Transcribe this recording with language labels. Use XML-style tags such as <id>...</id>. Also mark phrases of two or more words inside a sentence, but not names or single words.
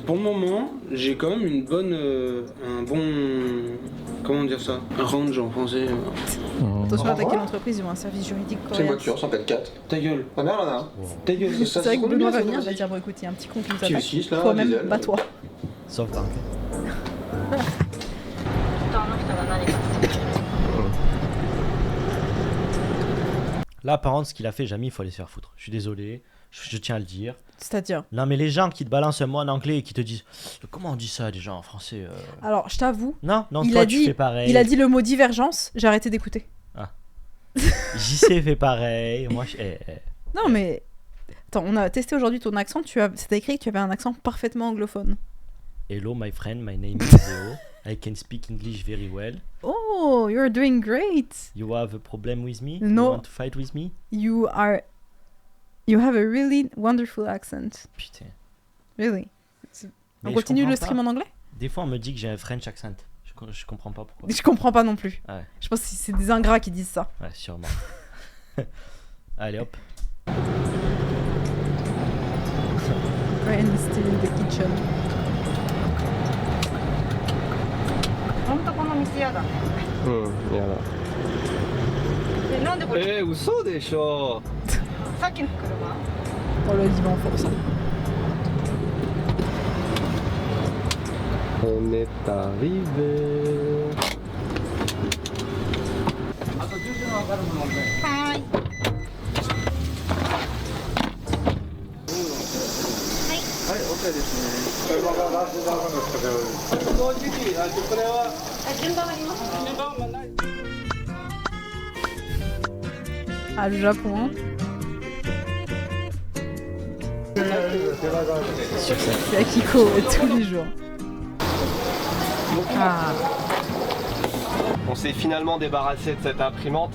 <fr>Pour le moment, j'ai quand même une bonne, un bon, comment dire ça, un range en français. Attention à attaquer l'entreprise, ils ont un service juridique C'est une correct. voiture, 104. Ta gueule, Ma mère en a un. ta gueule. C'est vrai que Benoît va venir, il va dire bon écoute, il y a un petit con qui nous Petit attaque. V6 là, Toi-même, diesel. bats-toi. Sauf tank.</fr> <ja>あの人が何か</ja> <fr>Là, par contre, ce qu'il a fait, Jamy, il faut aller se faire foutre. Je suis désolé, je tiens à le dire. C'est-à-dire. Non, mais les gens qui te balancent un mot en anglais et qui te disent comment on dit ça déjà en français Alors, je t'avoue, Non, il toi a tu dit- fais pareil. il a dit le mot divergence, j'ai arrêté d'écouter. JC fait pareil. Moi, Non mais attends, on a testé aujourd'hui ton accent, c'était écrit que tu avais un accent parfaitement anglophone.</fr> <en>Hello, my friend, my name is Theo. I can speak English very well. Oh, you're doing great. You have a problem with me? No. You want to fight with me? You are You have a really wonderful accent.</en> <fr>Putain.</fr> <en>Really.</en> <fr>Mais On je continue comprends le stream pas. en anglais? Des fois, on me dit que j'ai un</fr> <en>French accent.</en> <fr>Je comprends pas pourquoi. Je comprends pas non plus. Ouais, Je pense que c'est des ingrats qui disent ça. ouais, sûrement. Allez hop.</fr> <en>Ryan is still in the kitchen.</en> <ja>ほんとこの店やだね。うん、やだ。でなんでこれ嘘でしょ。さっきの車？</ja> <fr>Oh le divan force. On est arrivé.</fr> <ja>はーい。はい、OK ですね。これは順番ありますか？順番はない。</ja> <fr>Ah, le Japon, hein. C'est Akiko tous les jours. Ah, On s'est finalement débarrassé de cette imprimante.</fr>